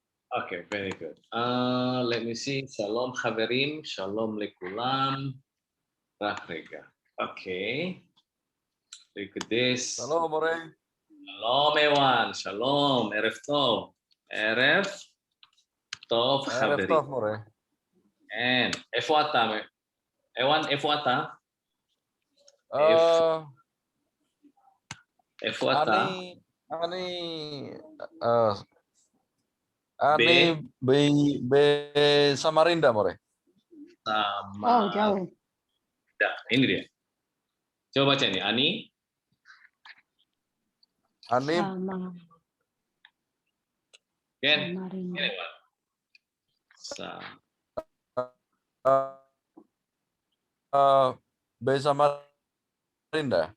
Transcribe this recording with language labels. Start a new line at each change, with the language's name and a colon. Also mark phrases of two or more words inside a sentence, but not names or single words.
English: Okay, very good. Let me see.
Hebrew: שלום חברים, שלום לכולם, Rafrega.
English: Okay. Look at this.
Indonesian: Halo, More.
Hebrew: שלום Ewan, שלום, ערב טוב. ערב טוב Erev Haverim. Tov, More. And איפה אתה? Ewan, איפה אתה? איפה אתה? Ani be Samarinda, More. Sama.
Indonesian: Oh, jauh. Ini dia. Coba baca ini. Ani.
Hebrew: Ani Sama. Ken. Samarinda.
Indonesian: Ini, Pak.
Hebrew: be Samarinda.